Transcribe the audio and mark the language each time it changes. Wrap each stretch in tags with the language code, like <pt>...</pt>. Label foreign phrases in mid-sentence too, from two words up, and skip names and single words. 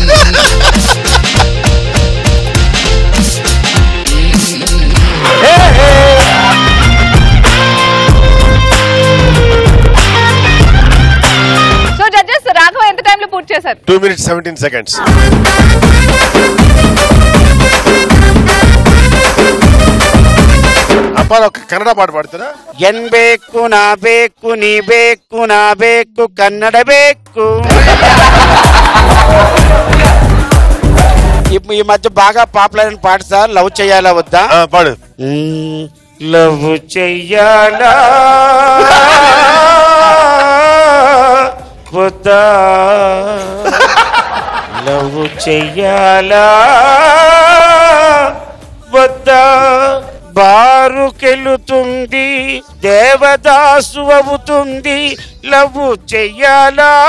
<te>సో జడ్జెస్ రాఘవ ఎంత టైంలో పూర్తి చేశారు?</te> <en>2 minutes 17 seconds.</en> <te>అప్పా ఒక కన్నడ పాట పాడుతారా?</te> <kn>ఎన్ ಬೇಕು ನಾ ಬೇಕು ನೀ ಬೇಕು ನಾ ಬೇಕು కన్నడ ಬೇಕು.</kn> <te>ఈ మధ్య బాగా పాపులర్ అయిన పాట సార్. లవ్ చెయ్యాలా వద్దా? పాడు. లవ్ చెయ్యాలా వద్దా, లవ్ చెయ్యాలా వద్దా, బారుకెళుతుంది దేవదాసు అవుతుంది, లవ్ చెయ్యాలా.</te>